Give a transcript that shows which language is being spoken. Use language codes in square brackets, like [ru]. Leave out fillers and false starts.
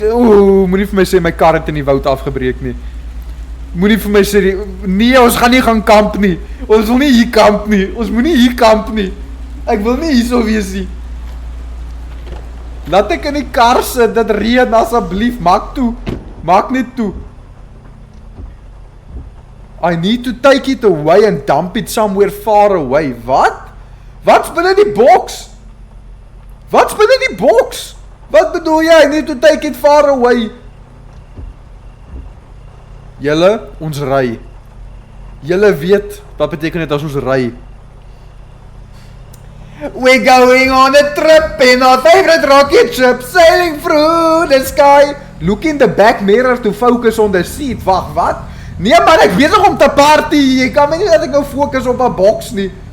[af] Moenie vir my sê my kar het in die woud afgebreek nie. Moenie vir my sê nee, ons gaan nie gaan kamp nie. Ons wil nie hier kamp nie. Ons moenie hier kamp nie. Ek wil nie hierso wees nie. Laat ek in die kar sit, dit reën asseblief, maak net toe. [en] I need to take it away and dump it somewhere far away. [af] Wat? Wat's binne die boks? Wat bedoel jy? [en] I need to take it far away. [af] Julle, ons ry. Julle weet, wat beteken dit as ons ry? [en] We're going on a trip in our favorite rocket ship, sailing through the sky. Look in the back mirror to focus on the seat. [af] Wag, wat? Nee man, ek besig om te party. Jy kan my nie dat ek nou fokus op 'n boks nie.